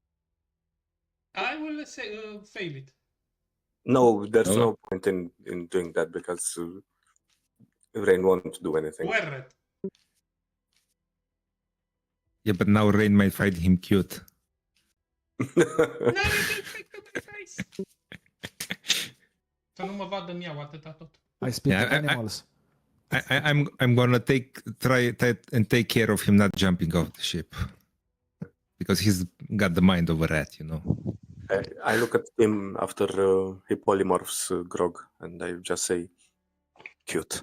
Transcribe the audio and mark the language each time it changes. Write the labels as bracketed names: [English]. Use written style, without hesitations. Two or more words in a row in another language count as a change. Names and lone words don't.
[English] I will say fail it. No, there's no point in doing that because Rain won't do anything. Where? Yeah, but now Rain might find him cute. No, you can take the face. [Romanian] Să nu mă vadă miau atâta tot. [English] I speak to animals. I'm gonna try and take care of him not jumping off the ship, because he's got the mind of a rat, you know. I look at him after he polymorphs Grog, and I just say, "Cute."